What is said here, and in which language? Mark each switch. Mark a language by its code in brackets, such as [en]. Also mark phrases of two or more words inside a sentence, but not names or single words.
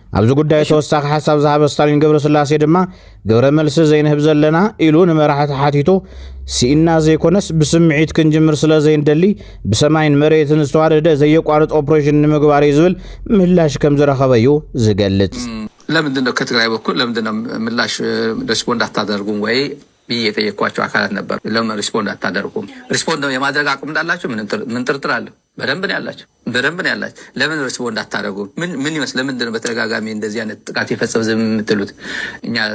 [ti] ኣብዚ ጉዳይ ተወሳኺ ሓሳብ ዝሃበ ስታሊን ገብረስላሴ ድማ ገብረ መልሲ ዘይንህብ ዘለና ኢሉ ንመራሕቲ ሓቲቱ ሲኢና ዘይኮነስ ብስምዒት ክንጅምር ስለ ዘይንደሊ ብሰማይን መሬትን ዝተዋደደ ዘየቋርጥ ኦፕሬሽን ንምግባር ዝብል ምላሽ ከም ዝረኸበ እዩ ዝገልጽ [am] ለምንድነው ከትግራይ በኩል ለምንድነው ምላሽ ሪስፖንድ አታደርጉም ወይ ብዬ የጠየኳቸው አካላት ነበር ለምን ሪስፖንድ አታደርጉም ሪስፖንድ የማድረግ አቅም እንዳላችሁ ምን ጥርጥር አለ በደንብ ነው ያላችሁ ለምን ሪስፖንድ አታደርጉም ምን ይመስል ለምንድነው በተደጋጋሚ እንደዚህ አይነት ጥቃት የፈጸመ ዝም የምትሉት እኛ